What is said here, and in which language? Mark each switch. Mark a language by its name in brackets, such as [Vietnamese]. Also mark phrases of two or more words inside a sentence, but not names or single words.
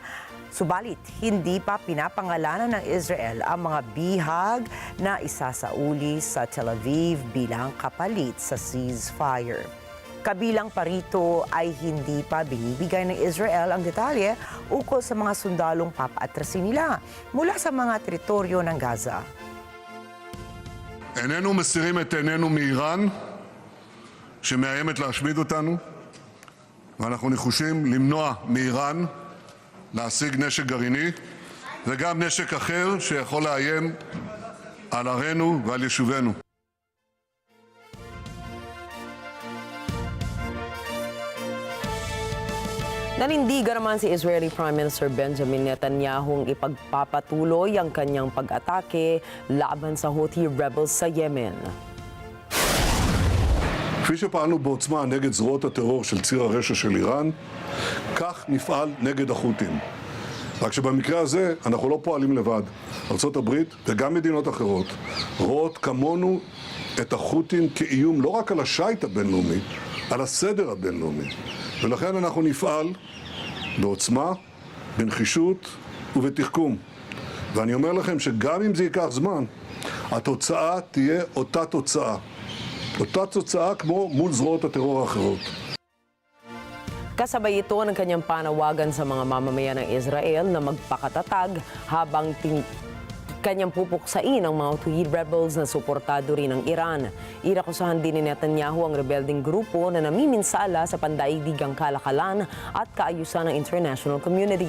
[Filipino] Subalit, hindi pa pinapangalanan ng Israel ang mga bihag na isasauli sa Tel Aviv bilang kapalit sa ceasefire. Kabilang pa rito ay hindi pa binibigay ng Israel ang detalye ukol sa mga sundalong papaatrasin nila mula sa mga teritoryo ng Gaza. [Hebrew] איננו מסירים את עינינו מאיראן, שמאיימת להשמיד אותנו, ואנחנו נחושים למנוע מאיראן להשיג נשק גרעיני וגם נשק אחר שיכול לאיים על ערינו ועל יישובינו. [Filipino] Nanindigan naman si [English] Israeli Prime Minister [Filipino] Benjamin Netanyahu ipagpapatuloy ang kanyang pag-atake laban sa [English] Houthi rebels [Filipino] sa Yemen. [Hebrew] כפי שפעלנו בעוצמה נגד זרועות הטרור של ציר הרשע של איראן, כך נפעל נגד החות'ים. רק שבמקרה הזה אנחנו לא פועלים לבד. ארצות הברית וגם מדינות אחרות רואות כמונו את החות'ים כאיום לא רק על השיט הבינלאומי, על הסדר הבינלאומי. ולכן אנחנו נפעל בעוצמה, בנחישות ובתחכום. ואני אומר לכם שגם אם זה ייקח זמן, התוצאה תהיה אותה תוצאה. אותה תוצאה כמו מול זרועות הטרור האחרות. [Filipino] Kasabay ito ng kanyang panawagan sa mga mamamayan ng Israel na magpakatatag habang kanyang pupuksain ang mga [English] Houthi rebels [Filipino] na suportado rin ng Iran. Inakusahan din ni Netanyahu ang rebelding grupo na namiminsala sa pandaigdigang kalakalan at kaayusan ng [English] international community.